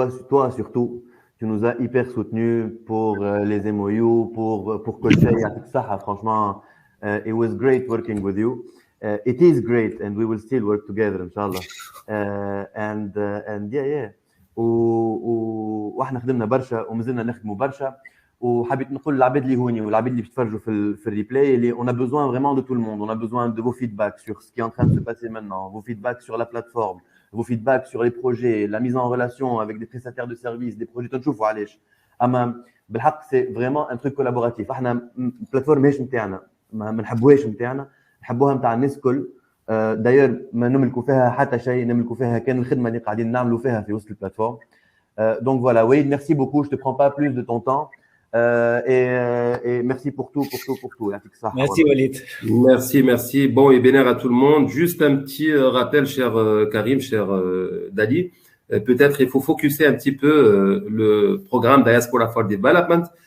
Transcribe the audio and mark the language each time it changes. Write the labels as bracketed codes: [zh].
[fr] Toi surtout, tu nous as hyper soutenus pour les MOU, pour Colchai. Franchement, [en] it was great working with you. It is great, and we will still work together, inshallah. And yeah. [ar] واحنا خدمنا برشا ومازلنا نخدموا برشا. وحبيت نقول للعباد اللي هوني والعباد اللي بيتفرجوا في الريبلاي اللي [fr] on a besoin vraiment de tout le monde, on a besoin de vos feedbacks sur ce qui est en train de se passer maintenant, vos feedbacks sur la plateforme, vos feedbacks sur les projets, la mise en relation avec des prestataires de services, des projets [ar] تنشوفوا علاش. اما بالحق [fr] c'est vraiment un truc collaboratif. [ar] احنا البلاتفورم ماهيش نتاعنا، ما نحبوهاش نتاعنا، نحبوها نتاع الناس الكل. داير ما نملكوا فيها حتى شيء، نملكوا فيها كان الخدمه اللي قاعدين نعملوا فيها في وسط البلاتفورم. [fr] Donc voilà, Walid, merci beaucoup, je te prends pas plus de ton temps. Et merci pour tout. Merci Walid. Merci. Bon et bénér à tout le monde. Juste un petit rappel, cher Karim, cher Dali. Peut-être il faut focuser un petit peu le programme Diaspora for Development.